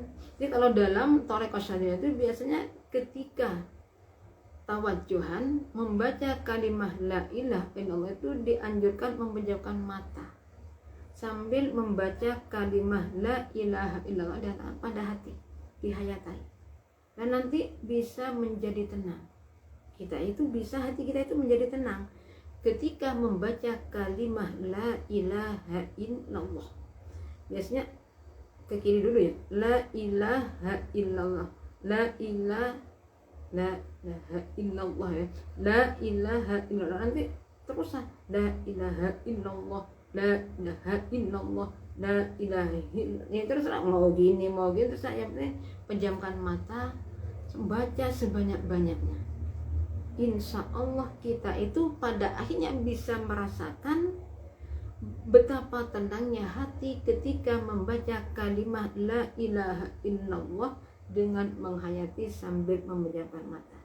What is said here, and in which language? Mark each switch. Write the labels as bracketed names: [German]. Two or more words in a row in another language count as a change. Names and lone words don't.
[Indonesian] Jadi kalau dalam Thariqah Syadhiliyah itu biasanya ketika tawajjuhan membaca kalimat [Arabic] لا إله إلا الله [Indonesian] itu dianjurkan memejamkan mata sambil membaca kalimat [Arabic] لا إله إلا الله [Indonesian] pada hati, dihayatai, dan nanti bisa menjadi tenang. Kita itu bisa, hati kita itu menjadi tenang ketika membaca kalimat [Arabic] لا إله إلا الله. [Indonesian] Biasanya ke kiri dulu ya, [Arabic] لا إله إلا الله، لا إله إلا الله يا، لا إله إلا الله, [Indonesian] nanti terusan [Arabic] لا إله إلا الله، لا إله إلا الله، لا إله إلا الله. [Indonesian] Ya terserah mau gini terserah, yang penting pejamkan mata, baca sebanyak-banyaknya. [Arabic] إن شاء الله [Indonesian] kita itu pada akhirnya bisa merasakan betapa tenangnya hati ketika membaca kalimat [Arabic] لا إله إلا الله [Indonesian] dengan menghayati sambil memejamkan mata.